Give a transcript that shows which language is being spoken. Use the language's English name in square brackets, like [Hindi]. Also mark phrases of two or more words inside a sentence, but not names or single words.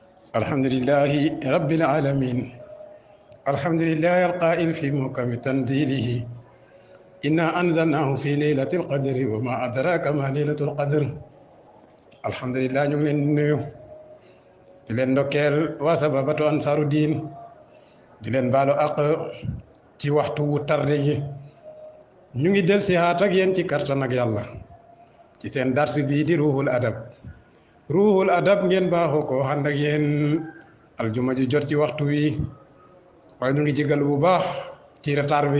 [Arabic] الحمد لله رب العالمين. الحمد لله القائل في محكم تنزيله إنا أنزلناه في ليلة القدر وما أدراك ما ليلة القدر. الحمد لله [Wolof] ñu ngi leen di nuyu di leen ndokkeel waa Sababatu Ansaaru Diin di leen baalu àq ci waxtu wu tarde gi. ñu ngi del si haat ak yéen ci kartan ak yàlla ci seen dars bii di ruuhul adab ngeen baaxoo ko ànd ak yéen aljuma ju jot ci waxtu wi waaye ñu ngi jégal bu baax ci retard bi.